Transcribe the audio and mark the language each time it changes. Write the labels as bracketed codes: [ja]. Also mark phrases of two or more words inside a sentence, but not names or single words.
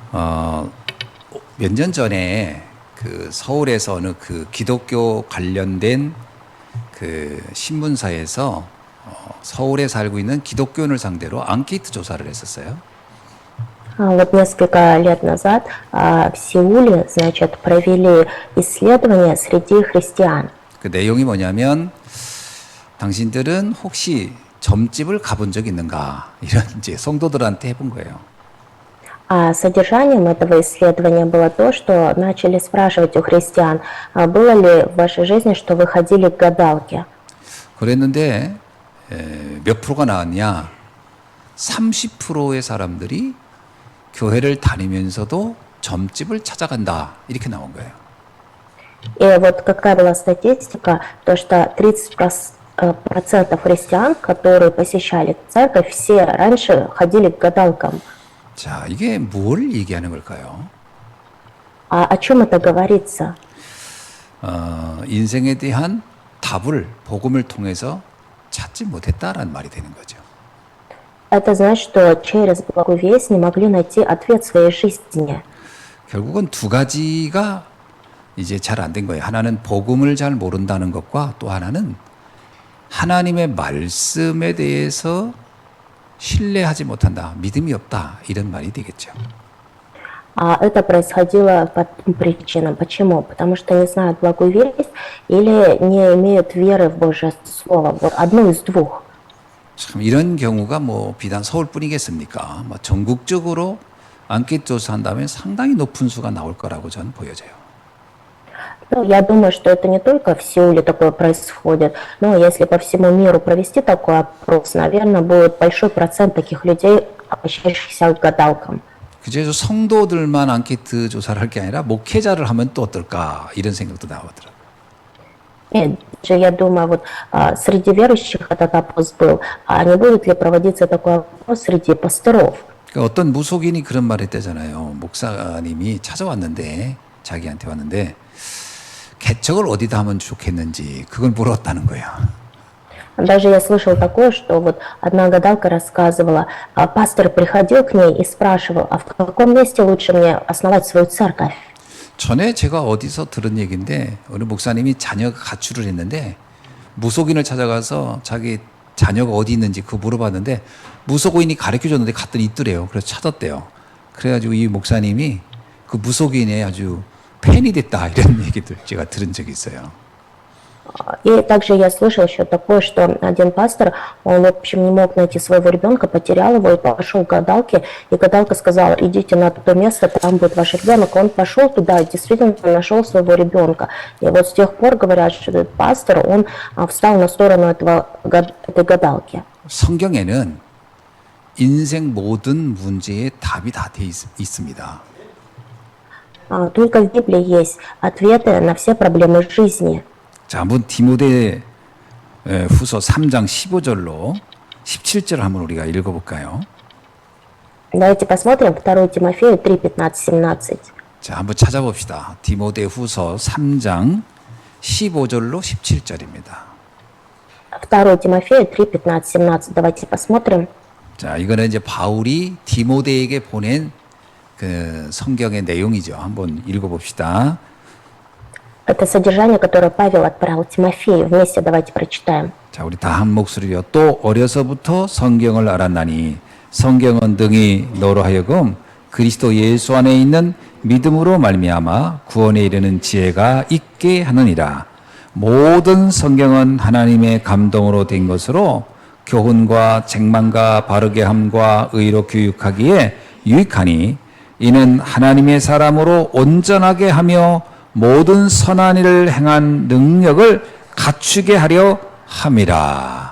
[ko] 몇 년 전에 그 서울에서 어느 그 기독교 관련된 그 신문사에서 서울에 살고 있는 기독교인을 상대로 앙케이트 조사를 했었어요. [ru] Вот несколько лет назад в Сеуле, значит, провели исследование среди христиан. [ko] 그 내용이 뭐냐면 당신들은 혹시 점집을 가본 적 있는가 이런 이제 성도들한테 해본 거예요. [ru] А содержанием этого исследования было то, что начали спрашивать у христиан, было ли в вашей жизни, что вы ходили к гадалке. [ko] 그랬는데 몇 프로가 나왔냐? 30%의 사람들이 교회를 다니면서도 점집을 찾아간다 이렇게 나온 거예요. [ru] И вот какая была статистика, то что 30% христиан, которые посещали церковь, все раньше ходили к гадалкам. [ko] 자, 이게 뭘 얘기하는 걸까요? [ru] А о чем это говорится? [ko] 인생에 대한 답을 복음을 통해서 찾지 못했다라는 말이 되는 거죠. [ru] Это значит, что через благую весть не могли найти ответ в своей жизни. [ko] 결국은 두 가지가 이제 잘 안 된 거예요. 하나는 복음을 잘 모른다는 것과 또 하나는 하나님의 말씀에 대해서 신뢰하지 못한다, 믿음이 없다 이런 말이 되겠죠. [ru] А это происходило по двум причинам. Почему? Потому что не знают благую весть или не имеют веры в Божье Слово. Вот одно из двух. [ko] 참 이런 경우가 뭐 비단 서울뿐이겠습니까? 뭐 전국적으로 앙케이트 조사한다면 상당히 높은 수가 나올 거라고 저는 보여져요. [ru] Ну, я думаю, что это не только в Сеуле такое происходит, но если по всему миру провести такой опрос, наверное, будет большой процент таких людей, обращающихся к гадалкам. [ko] 그래서 성도들만 앙케이트 조사를 할 게 아니라 목회자를 하면 또 어떨까 이런 생각도 나오더라고요. [ru] И я думаю, вот среди верующих этот опрос был, а не будет ли проводиться такой опрос среди пасторов? [ko] 그러니까 어떤 무속인이 그런 말 했대잖아요. 목사님이 찾아왔는데 자기한테 왔는데 개척을 어디다 하면 좋겠는지 그걸 물었다는 거예요. [ru] Даже я слышал такое, что вот одна гадалка рассказывала, пастор приходил к ней и спрашивал, а в каком месте лучше мне основать свою церковь? [ko] 전에 제가 어디서 들은 얘기인데 어느 목사님이 자녀가 가출을 했는데 무속인을 찾아가서 자기 자녀가 어디 있는지 그거 물어봤는데 무속인이 가르쳐줬는데 갔더니 있더래요. 그래서 찾았대요. 그래가지고 이 목사님이 그 무속인의 아주 팬이 됐다 이런 얘기들 제가 들은 적이 있어요. [ru] И также я слышал еще такое, что один пастор, он, в общем, не мог найти своего ребенка, потерял его и пошел к гадалке, и гадалка сказала, идите на то место, там будет ваш ребенок. Он пошел туда и действительно нашел своего ребенка. И вот с тех пор говорят, что этот пастор, он встал на сторону этой гадалки. [ko] 성경에는 인생 모든 문제의 답이 다 돼 있습니다. [ru] Только в Библии есть ответы на все проблемы жизни. [ko] 자, 한번 디모데 후서 3장 15절로 17절 한번 우리가 읽어볼까요? [ru] Давайте посмотрим 2 Тимофею 3, 15, 17. [ko] 자, 한번 찾아봅시다. 디모데 후서 3장 15절로 17절입니다. [ru] 2 Тимофею 3, 15, 17. Давайте посмотрим. [ko] 자, 이거는 이제 바울이 디모데에게 보낸 그 성경의 내용이죠. 한번 읽어봅시다. [ru] Это содержание, которое Павел отправил Тимофею. Вместе давайте прочитаем. [ko] 자, 우리 다 한 목소리로 또 어려서부터 성경을 알았나니 성경은 등이 너로 하여금 그리스도 예수 안에 있는 믿음으로 말미암아 구원에 이르는 지혜가 있게 하느니라. 모든 성경은 하나님의 감동으로 된 것으로 교훈과 책망과 바르게 함과 의로 교육하기에 유익하니 이는 하나님의 사람으로 온전하게 하며 모든 선한 일을 행한 능력을 갖추게 하려 함이라.